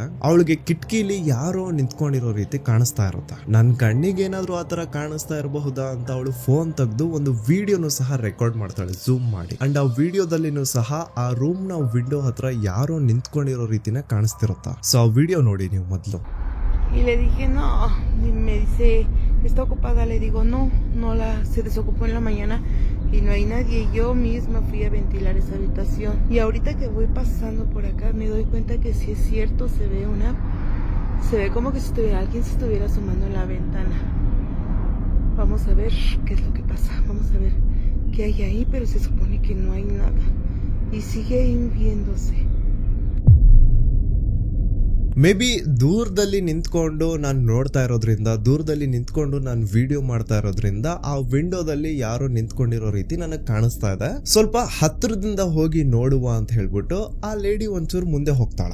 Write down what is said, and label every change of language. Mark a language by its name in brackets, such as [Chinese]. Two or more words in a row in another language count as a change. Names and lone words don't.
[Kannada] ಅವಳಿಗೆ ಕಿಟಕಿಲಿ ಯಾರೋ ನಿಂತ್ಕೊಂಡಿರೋ ರೀತಿ ಕಾಣಿಸ್ತಾ ಇರುತ್ತೆ. ನನ್ ಕಣ್ಣಿಗೆ ಏನಾದ್ರು ಆತರ ಕಾಣಿಸ್ತಾ ಇರಬಹುದಾ ಅಂತ ಅವಳು ಫೋನ್ ತೆಗೆದು ಒಂದು ವಿಡಿಯೋನು ಸಹ ರೆಕಾರ್ಡ್ ಮಾಡ್ತಾಳೆ ಝೂಮ್ ಮಾಡಿ. ಅಂಡ್ ಆ ವಿಡಿಯೋದಲ್ಲಿನೂ ಸಹ ಆ ರೂಮ್ ನ ವಿಂಡೋ ಹತ್ರ ಯಾರೋ ನಿಂತ್ಕೊಂಡಿರೋ ರೀತಿನ ಕಾಣಿಸ್ತಿರುತ್ತ. ಸೊ ಆ ವಿಡಿಯೋ ನೋಡಿ ನೀವು ಮೊದಲು. [Spanish] Y le dije no, y me dice, está ocupada, le digo no se desocupó en la mañana y no hay nadie. Yo misma fui a ventilar esa habitación y ahorita que voy pasando por acá me doy cuenta que si es cierto, se ve como que si alguien se estuviera asomando en la ventana. Vamos a ver qué es lo que pasa, vamos a ver qué hay ahí, pero se supone que no hay nada y sigue viéndose. [English] may be [Kannada] ದೂರದಲ್ಲಿ ನಿಂತ್ಕೊಂಡು ನಾನು ನೋಡ್ತಾ ಇರೋದ್ರಿಂದ, ದೂರದಲ್ಲಿ ನಿಂತ್ಕೊಂಡು ನಾನು ವಿಡಿಯೋ ಮಾಡ್ತಾ ಇರೋದ್ರಿಂದ ಆ ವಿಂಡೋದಲ್ಲಿ ಯಾರೋ ನಿಂತ್ಕೊಂಡಿರೋ ರೀತಿ ನನಗೆ ಕಾಣಿಸ್ತಾ ಇದೆ. ಸ್ವಲ್ಪ ಹತ್ರದಿಂದ ಹೋಗಿ ನೋಡುವ ಅಂತ ಹೇಳ್ಬಿಟ್ಟು ಆ ಲೇಡಿ ಒಂಚೂರು ಮುಂದೆ ಹೋಗ್ತಾಳೆ.